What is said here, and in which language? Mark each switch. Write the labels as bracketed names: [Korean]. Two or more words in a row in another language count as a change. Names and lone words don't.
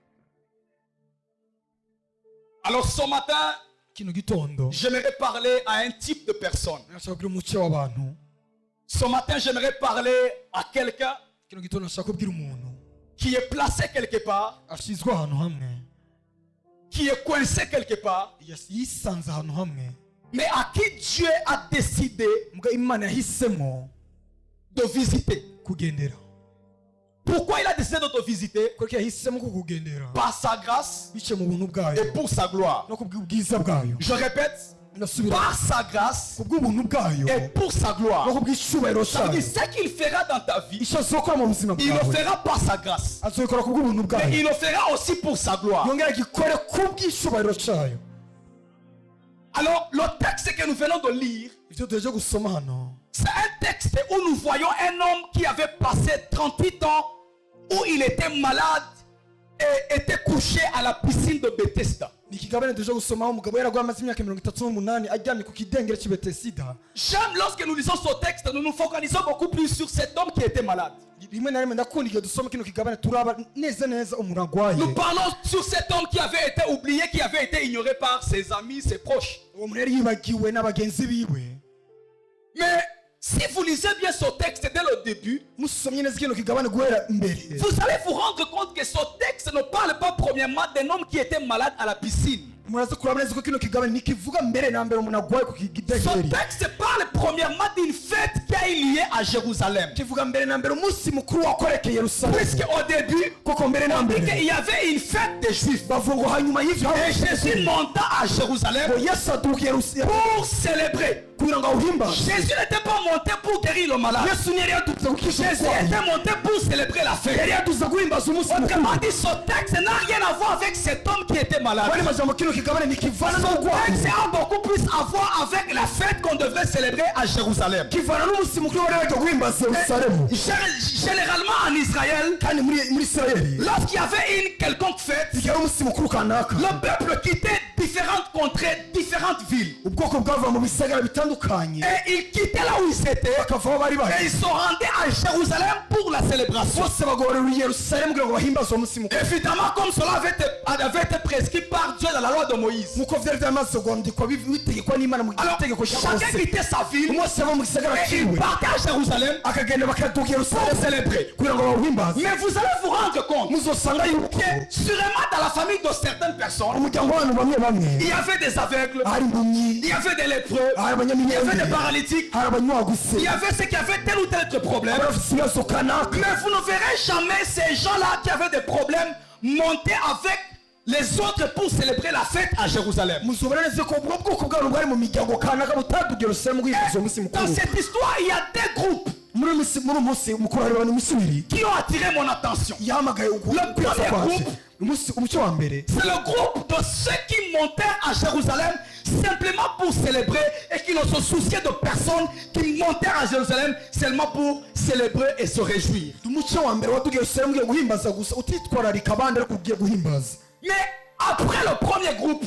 [French] Alors ce matin, j'aimerais parler à un type de personne. Ce matin, j'aimerais parler à quelqu'un qui est placé quelque part, qui est coincé quelque part, [Rundi] yisanze ahantu hamwe [French] mais à qui Dieu a décidé [Rundi] mbwa imana yahisemo [French] de visiter. [Rundi] kugendera. [French] Pourquoi il a décidé de te visiter? [Rundi] kuko yahisemo kukugendera [French] Par sa grâce [Rundi] bice mu buntu [French] et [Rundi] bwayo [French] pour sa gloire. [Rundi] no kubw'ubwiza bwayo. [French] Je répète, [Rundi] Ndasubira, [French] par sa grâce [Rundi] kubw'ubuntu bwayo [French] et pour sa gloire. [Rundi] no kubw'icyubahiro [French] Ça veut dire [Rundi] cyayo. [French] ce qu'il fera dans ta vie, [Rundi] icyo azokora mu buzima [French] il le [Rundi] bwawe [French] fera par sa grâce. [Rundi] azokora kubw'ubuntu [French] Mais [Rundi] bwayo, [French] il le fera aussi pour sa gloire. [Rundi] yongera agikore kubw'icyubahiro cyayo. [French] Alors, le texte que nous venons de lire, [Rundi] Ibyo tuje gusoma hano [French] c'est un texte où nous voyons un homme qui avait passé 38 ans, où il était malade et était couché à la piscine de Bethesda. [Rundi] ni ikigabane tuje gusomaho umugabo yaragwa amaze imyaka 38 aryamye ku kidengere cy'i Betesida. [French] J'aime lorsque nous lisons ce texte, nous nous focalisons beaucoup plus sur cet homme qui était malade. [Rundi] rimwe na rimwe ndakunda igihe dusoma kino kigabane turaba neza neza umuntu arwaye. [French] Nous parlons sur cet homme qui avait été oublié, qui avait été ignoré par ses amis, ses proches. [Rundi] uwo muntu yari yibagiwe n'abagenzi biwe. [French] Mais si vous lisez bien ce texte dès le début, [Rundi] musomye neza kino kigabane guhera imbere [French] vous allez vous rendre compte que ce texte ne parle pas premièrement d'un homme qui était malade à la piscine. [Rundi] muraza kuraba neza ko kino kigabane ntikivuga mbere na mbere umuntu arwaye ku [French] Ce [Rundi] kidengeri. [French] texte parle premièrement d'une fête qui a eu lieu à Jérusalem. [Rundi] kivuga mbere na mbere umunsi mukuru wakorekeye Yerusalemu. [French] Puisque au début, [Rundi] koko mbere na [French] on dit [Rundi] mbere [French] qu'il y avait une fête des Juifs. [Rundi] bavuga ngo hanyuma y'ivyo [French] Et Jésus monta à Jérusalem [Rundi] ngo Yesu aduka Yerusalemu [French] pour célébrer. [Rundi] kugira ngo awuhimbaze. [French] Jésus n'était pas monté pour guérir le malade. [Rundi] Yesu ntiyari yaduze gukisha [French] Jésus [Rundi] umurwayi, [French] était monté pour célébrer la fête. [Rundi] yari yaduze guhimbaza umunsi [French] Autrement [Rundi] mukuru. [French] dit, ce texte n'a rien à voir avec cet homme qui était malade. [Rundi] Wari majambo kino kigabane nikivana [French] Ce [Rundi] n'urwayi, [French] texte a beaucoup plus à voir avec la fête qu'on devrait célébrer à Jérusalem. [Rundi] kivana n'umunsi mukuru wari waje guhimbaza Yerusalemu. [French] Généralement en Israël, [Rundi] kandi muri Isirayeli [French] lorsqu'il y avait une quelconque fête, [Rundi] igihe ari umunsi mukuru kanaka [French] le peuple quittait différentes contrées, différentes villes. [Rundi] ubwoko bwava mu bisagara bitandukanye [French] Et ils quittaient là où ils étaient. [Rundi] bakava aho bari [French] Et [Rundi] bari [French] ils se rendaient à Jérusalem pour la célébration. [Rundi] bose bagorera i Yerusalemu kugira ngo bahimbaze uwo munsi mukuru [French] Évidemment, comme cela avait été prescrit par Dieu dans la loi de Moïse. [Rundi] nk'uko vyari vyamaze kwandikwa bitegekwa n'Imana mu [French] Alors, [Rundi] itegeko rya [French] chacun [Rundi] Mose. [French] quittait sa ville [Rundi] umwese ava mu gisagara [French] et il [Rundi] ciwe [French] partait à Jérusalem [Rundi] akagenda bakaduka [French] pour [Rundi] Yerusalemu [French] célébrer. [Rundi] kugira ngo bawuhimbaze. [French] Mais vous allez vous rendre compte [Rundi] muzosanga yuko [French] que sûrement dans la famille de certaines personnes, [Rundi] umuryango w'abantu bamwe bamwe [French] il y avait des aveugles, [Rundi] hari impumyi, [French] il y avait des lépreux, [Rundi] hari [French] il y avait [Rundi] abanyamigende, [French] des paralytiques, [Rundi] hari abanyaguse, [French] il y avait ceux qui avaient tel ou tel autre problème. [Rundi] hari abafite ibibazo kanaka. [French] Mais vous ne verrez jamais ces gens-là qui avaient des problèmes monter avec les autres pour célébrer la fête à Jérusalem. [Rundi] muzobona neza ko ubwo bwoko bw'abantu bwari mu miryango kanaka butaduka Yerusalemu guhimbaza uwo munsi [French] Dans [Rundi] mukuru. [French] cette histoire, il y a deux groupes [Rundi] muri uwo munsi mukuru hari abantu iminsi ibiri [French] qui ont attiré mon attention. [Rundi] yahamagaye [French] Le premier groupe, [Rundi] umuco wa mbere [French] c'est le groupe de ceux qui montèrent à Jérusalem simplement pour célébrer et qui ne se souciaient de personne, qui montèrent à Jérusalem seulement pour célébrer et se réjouir. [Rundi] umuco wa mbere waduka Yerusalemu ugiye guhimbaza gusa utitwararika abandi ariko ugiye guhimbaza. [French] Mais après le premier groupe,